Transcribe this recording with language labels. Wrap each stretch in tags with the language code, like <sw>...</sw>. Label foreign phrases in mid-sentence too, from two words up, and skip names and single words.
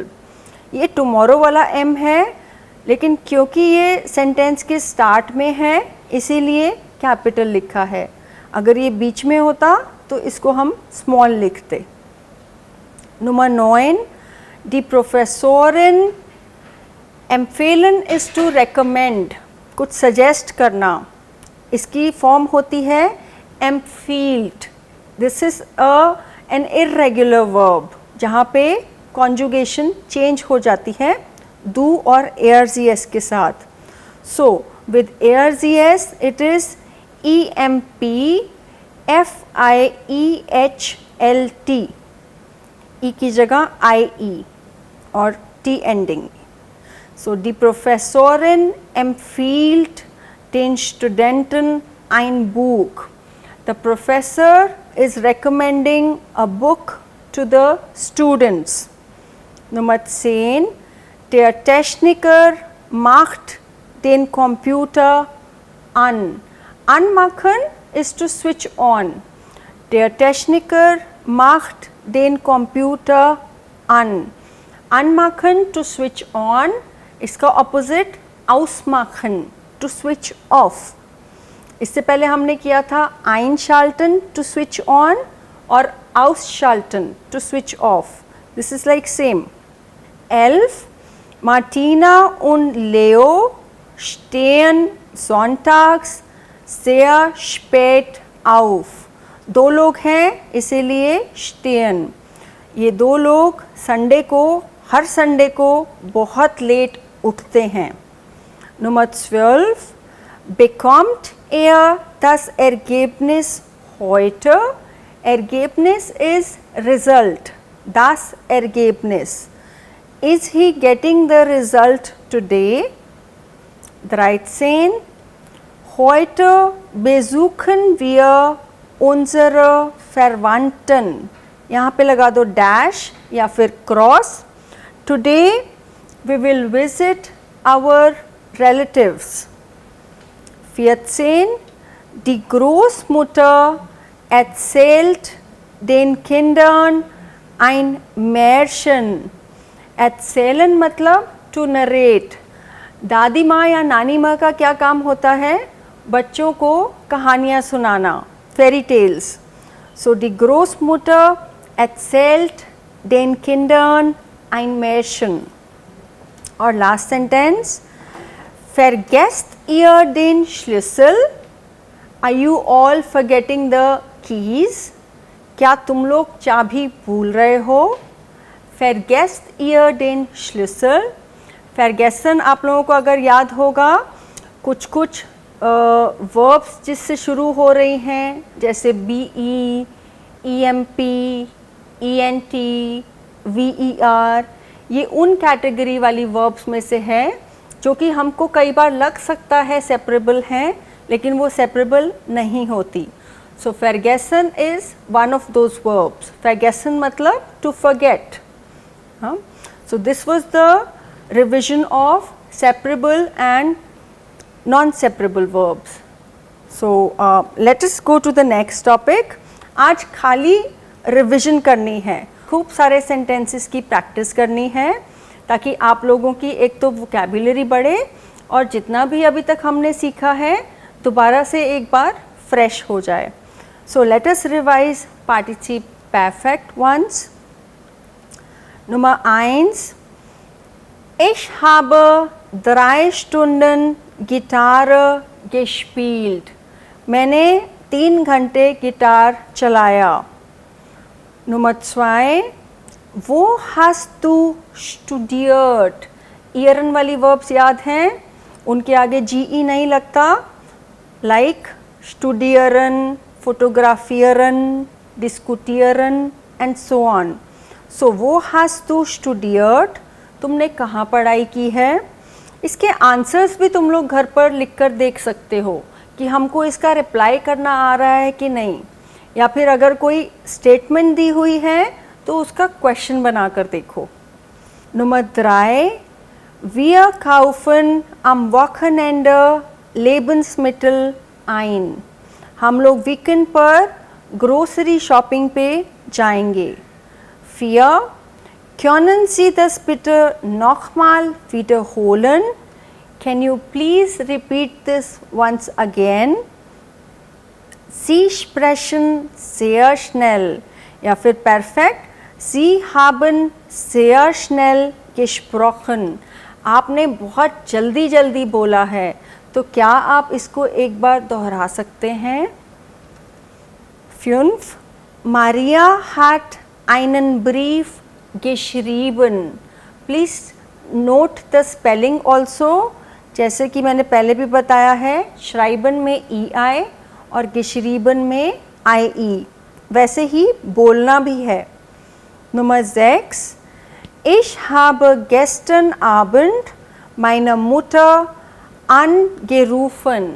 <hi>ये टुमारो वाला एम है, लेकिन क्योंकि ये सेंटेंस के स्टार्ट में है इसीलिए कैपिटल लिखा है, अगर ये बीच में होता तो इसको हम स्मॉल लिखते।</hi> <de>Nummer 9, die Professorin empfehlen</de> <en>is to recommend,</en> <hi>कुछ सजेस्ट करना, इसकी फॉर्म होती है empfiehlt.</hi> <en>This is an irregular verb</en> <hi>जहाँ पे</hi> <en>conjugation change</en> <hi>हो जाती है do और ARZS के साथ।</hi> <en>So with ARZS it is EMPFIEHLT,</en> <hi>ई की जगह IE और T ending।</hi> <de>So die Professorin empfiehlt den Studenten ein Buch.</de> <en>The professor is recommending a book to the students.</en> <de>Nummer 10, der Techniker macht den Computer an.</de> <en>Anmachen is to switch on.</en> <de>Der Techniker macht den Computer an.</de> <en>Anmachen to switch on, इसका opposite ausmachen to switch off.</en> <hi>इससे पहले हमने किया था einschalten</hi> <en>to switch on</en> <hi>और ausschalten</hi> <en>to switch off. This is like same. 11,</en> <de>Martina und Leo stehen sonntags sehr spät auf.</de> <hi>2 लोग हैं इसीलिए stehen. ये 2 लोग संडे को, हर संडे को बहुत लेट उठते हैं.</hi> <de>Nummer 12. Bekommt das Ergebnis heute?</de> <en>Ergebnis is result.</en> <de>Das Ergebnis.</de> <en>Is he getting the result today? 13.</en> <de>Heute besuchen wir unsere Verwandten.</de> <hi>यहाँ पे लगा दो डैश या फिर क्रॉस.</hi> <en>Today we will visit our relatives. 14.</en> <de>Die Großmutter erzählt den Kindern ein Märchen.</de> <hi>Erzählen मतलब</hi> <en>to narrate.</en> <hi>दादी माँ या नानी माँ का क्या काम होता है? बच्चों को कहानियाँ सुनाना,</hi> <en>fairy tales.</en> <de>So die Großmutter erzählt den Kindern ein Märchen.</de> <hi>और</hi> <en>last sentence.</en> <de>Vergesst ihr den Schlüssel?</de> <en>Are you all forgetting the keys?</en> <hi>क्या तुम लोग चाबी भूल रहे हो?</hi> <de>Vergesst ihr den Schlüssel?</de> <hi>Vergessen आप लोगों को अगर याद होगा, कुछ verbs जिससे शुरू हो रही हैं, जैसे be, emp, ent, ver, ये उन कैटेगरी वाली verbs में से है जो कि हमको कई बार लग सकता है सेपरेबल हैं, लेकिन वो सेपरेबल नहीं होती.</hi> <en>सो vergessen is one of those verbs.</en> <hi>Vergessen मतलब</hi> <en>to forget. So this was the revision of separable and non-separable verbs. So let us go to the next topic.</en> <hi>आज खाली रिविजन करनी है, खूब सारे सेंटेंसेस की प्रैक्टिस करनी है ताकि आप लोगों की एक तो वोकैबुलरी बढ़े और जितना भी अभी तक हमने सीखा है दोबारा से एक बार फ्रेश हो जाए.</hi> <en>So let us revise</en> <de>Partizip Perfekt</de> <en>once.</en> <de>Nummer 1. Ich habe 3 Stunden Gitarre gespielt.</de> <hi>मैंने 3 घंटे गिटार चलाया.</hi> <de>Nummer 2. Wo hast du studiert?</de> <hi>ईयरन वाली वर्ब्स याद हैं, उनके आगे GE नहीं लगता.</hi> <en>like</en> <de>studieren, fotografieren, diskutieren</de> <en>and so on.</en> <de>so wo hast du studiert?</de> <hi>तुमने कहाँ पढ़ाई की है? इसके आंसर्स भी तुम लोग घर पर लिख कर देख सकते हो कि हमको इसका रिप्लाई करना आ रहा है कि नहीं, या फिर अगर कोई स्टेटमेंट दी हुई है तो उसका क्वेश्चन बनाकर देखो.</hi> <de>Nummer 3. Wir kaufen am Wochenende Lebensmittel ein.</de> <hi>हम लोग वीकेंड पर ग्रोसरी शॉपिंग पे जाएंगे. 4.</hi> <de>Können Sie das bitte nochmal wiederholen?</de> <en>Can you please repeat this once again?</en> <de>Sie sprechen sehr schnell.</de> <hi>या फिर perfect.</hi> <de>Sie haben sehr schnell gesprochen.</de> <hi>आपने बहुत जल्दी जल्दी बोला है, तो क्या आप इसको एक बार दोहरा सकते हैं? 5.</hi> <de>Maria hat einen Brief geschrieben.</de> <en>Please note the spelling also.</en> <hi>जैसे कि मैंने पहले भी बताया है, schreiben में EI और geschrieben में IE. वैसे ही बोलना भी है.</hi> <de>Nummer 6. Ich habe gestern Abend meine Mutter angerufen.</de>